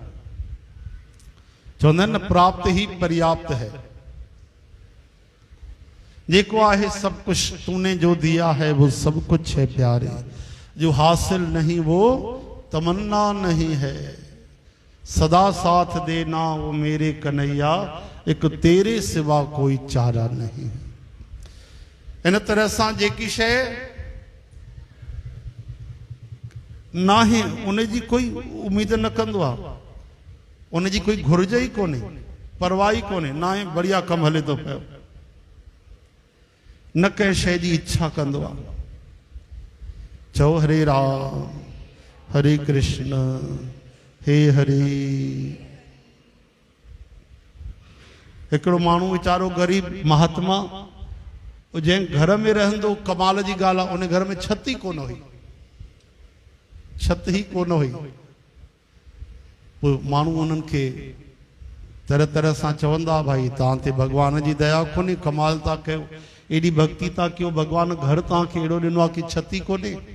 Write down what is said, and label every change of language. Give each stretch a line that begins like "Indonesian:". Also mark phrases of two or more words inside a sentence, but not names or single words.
Sindhi: चवंदा आहिनि न
Hindi: प्राप्त ही पर्याप्त है।
Sindhi: जेको आहे
Hindi: सब कुछ तूने जो दिया है वो सब कुछ है प्यारे, जो हासिल नहीं वो तमन्ना नहीं है। सदा साथ देना वो मेरे कन्हैया, एक तेरे सिवा कोई चारा नहीं।
Sindhi: इन तरह सां जेकी शइ नाहे उन जी कोई उम्मीद न कंदो आहे, उन जी कोई घुर्ज ई कोन्हे, परवाह ई कोन्हे, ना आहे बढ़िया कमु हले थो पियो, न कंहिं शइ जी इच्छा कंदो आहे। चओ हरे राम हरे कृष्ण हे हरे। हिकिड़ो माण्हू वीचारो ग़रीब महात्मा, जंहिं घर में रहंदो, कमाल जी ॻाल्हि आहे, उन घर में छत ई कोन हुई, छत ही कोन हुई। पोइ माण्हू उन्हनि खे तरह तरह सां चवंदा, भाई तव्हां ते भॻवान जी दया कोन्हे, कमाल था कयो, एॾी भक्ति था कयो, भॻवान घर तव्हांखे अहिड़ो ॾिनो आहे कि छत ई कोन्हे।